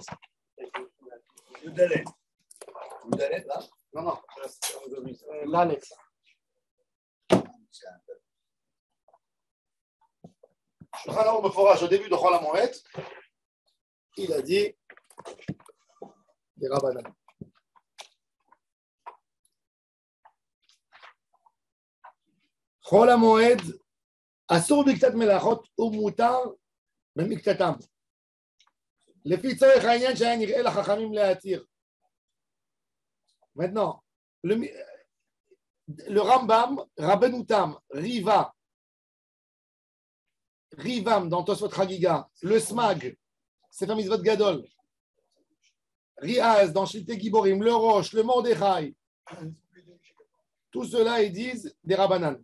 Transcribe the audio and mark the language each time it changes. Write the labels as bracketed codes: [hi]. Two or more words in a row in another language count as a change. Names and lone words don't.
[fr] Dalet. Dalet, là? Non. Dalet. Shulchan Aruch Meforach, au début de Chol HaMoed, il a dit des Rabbanan. [he] Chol HaMoed, אסור בקצת מלאכות ומותר במקצתם. לפי צורך העניין שהיה נראה לחכמים להתיר. [fr] Maintenant, le Rambam, Rabbeinu Tam, Rivam dans Tosfot Chagiga, le Smag, Sefer Mitzvot Gadol, Riaz dans Shiltei Giborim, le Rosh, le Mordechai, tout cela ils disent des Rabbanan.